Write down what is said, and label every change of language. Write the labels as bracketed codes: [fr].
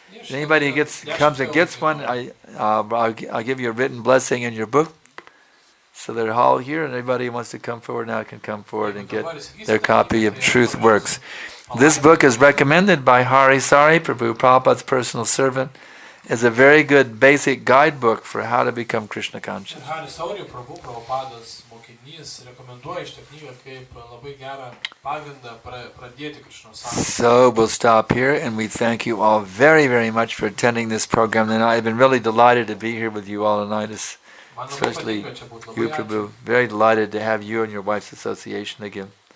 [en] Anybody who comes and gets one, I'll give you a written blessing in your book. So they're all here, and anybody who wants to come forward now can come forward and get their copy of Truth Works. This book is recommended by Hari Sari Prabhu, Prabhupada's personal servant, is a very good basic guidebook for how to become Krishna conscious. [lt] Ir Haris Sauri Prabhupadas mokinys rekomenduoja šitą knygą kaip labai gerą pagrindą pradėti Krishnos sąmonę. [en] So we'll stop here, and we thank you all very, very much for attending this program tonight. I've been really delighted to be here with you all tonight, especially you, Prabhu. Very delighted to have you and your wife's association again.